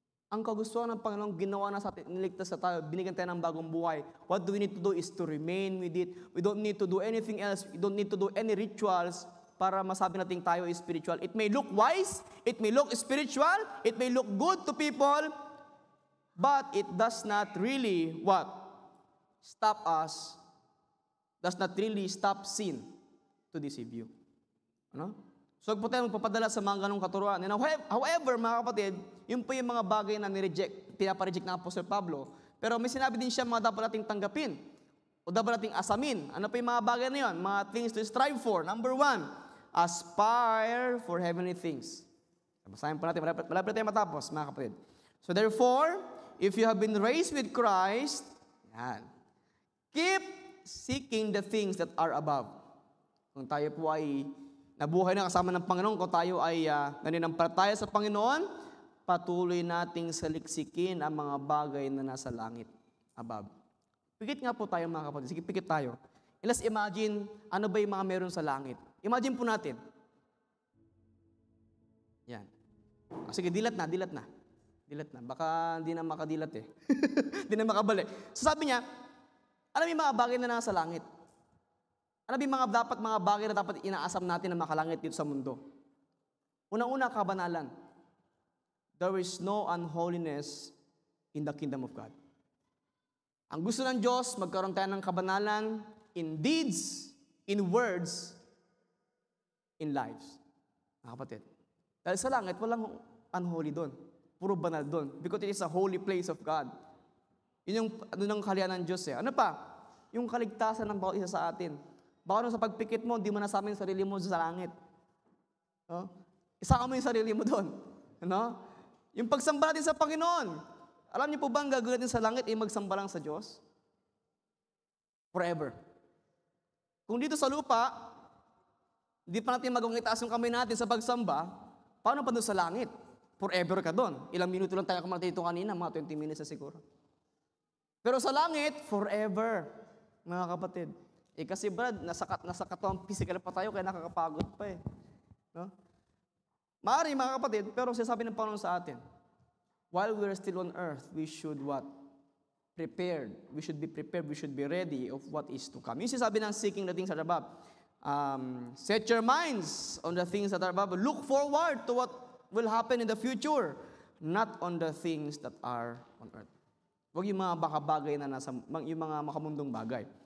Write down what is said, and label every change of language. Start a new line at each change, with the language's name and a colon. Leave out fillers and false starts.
Filipino: Ang kagustuhan ng Panginoon, ginawa na sa atin, niligtas sa tayo, binigyan tayo ng bagong buhay.
English: What do we need to do is to remain with it. We don't need to do anything else. We don't need to do any rituals
Filipino: para masabi natin tayo
English: is spiritual. It may look wise, it may look spiritual, it may look good to people, but it does not really, what? Stop us, does not really stop sin to deceive you.
Filipino: Ano? So, huwag po tayo magpapadala sa mga ganong katuruan.
English: And however,
Filipino: mga kapatid, yun po yung mga bagay na pinapareject ng Apostle Pablo. Pero may sinabi din siya mga dapat nating tanggapin o dapat nating asamin. Ano po yung mga bagay na yun?
English: Mga things to strive for. Number 1, aspire for heavenly things.
Filipino: Basahin po natin. Malapit tayo matapos, mga kapatid.
English: So therefore, if you have been raised with Christ, yan, keep seeking the things that are above.
Filipino: Kung tayo po ay nabuhay na kasama ng Panginoon, kung tayo ay naninampalataya sa Panginoon, patuloy nating saliksikin ang mga bagay na nasa langit, above. Pikit nga po tayo, mga kapatid. Sige, pikit tayo.
English: Let's imagine,
Filipino: ano ba yung mga meron sa langit? Imagine po natin. Yan. Sige, dilat na. Dilat na. Baka hindi na makadilat eh. Hindi na makabalik. So sabi niya, ano yung mga bagay na nasa langit? Ano ba yung mga bagay na dapat inaasam natin na makalangit dito sa mundo? Unang-una, kabanalan.
English: There is no unholiness in the kingdom of God.
Filipino: Ang gusto ng Diyos, magkaroon tayo ng kabanalan
English: in deeds, in words, in lives.
Filipino: Mga kapatid. Dahil sa langit, walang unholy doon. Puro banal doon.
English: Because it is a holy place of God.
Filipino: Yun yung kalihan ng Diyos eh. Ano pa? Yung kaligtasan ng bawat isa sa atin. Baka sa pagpikit mo, hindi mo nasama yung sarili mo sa langit. No? Isama mo yung sarili mo doon. No? Yung pagsamba natin sa Panginoon. Alam niyo po ba ang gagawin natin sa langit ay magsamba lang sa Diyos? Forever. Kung dito sa lupa, hindi pa natin magawang itaas yung kamay natin sa pagsamba, paano pa doon sa langit? Forever ka doon. Ilang minuto lang tayo kumakita dito kanina, mga 20 minutes na siguro. Pero sa langit, forever. Mga kapatid. Kasi Brad, nasa katawang physical pa tayo, kaya nakakapagod pa eh. No? Maaari mga kapatid, pero sinasabi ng Panginoon sa atin,
English: while we're still on earth, we should what? Prepared. We should be prepared, we should be ready of what is to come.
Filipino: Yung sinasabi ng
English: seeking the things that are above. Set your minds on the things that are above. Look forward to what will happen in the future, not on the things that are on earth.
Filipino: Huwag yung mga bagay na yung mga makamundong bagay.